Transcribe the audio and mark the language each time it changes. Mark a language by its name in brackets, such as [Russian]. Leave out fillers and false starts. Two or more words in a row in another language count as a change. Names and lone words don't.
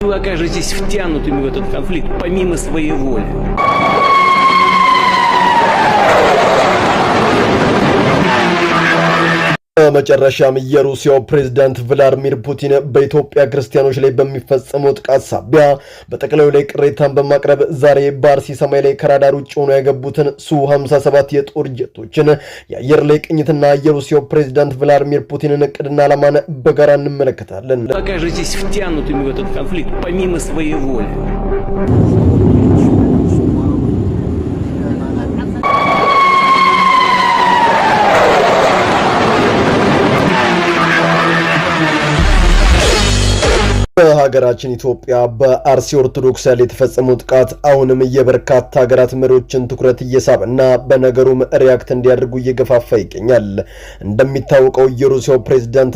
[Russian] Вы окажетесь втянутыми в этот конфликт помимо своей воли. [Amharic] በመጨረሻም የሩሲያው ፕሬዝዳንት ቭላድሚር ፑቲን በኢትዮጵያ ክርስቲያኖች ላይ በሚፈጸመው ጥቃት ሳቢያ በጠቅላዩ ላይ ቅሬታን በማቅረብ ዛሬ በአርሲ ሰማይ ላይ ከራዳር ውጭ ሆነው ያገቡትን ሱ-57 የጦር ጀቶችን የአየር ላይ ቅኝትና የሩሲያው ፕሬዝዳንት ቭላድሚር ፑቲንን እቅድና ዓላማን በጋራ እንመለከታለን። [Russian] Вы окажетесь втянутыми в этот конфликт помимо своей воли. [Amharic] በሀገራችን ኢትዮጵያ በአርሲ ኦርቶዶክስ ላይ የተፈጸመው ጥቃት አሁንም የበርካታ ሀገራት መሪዎችን ትኩረት እየሳበና በነገሩም ሪያክት እንዲያደርጉ እየገፋፋ ይገኛል። እንደሚታወቀው የሩሲያው ፕሬዝዳንት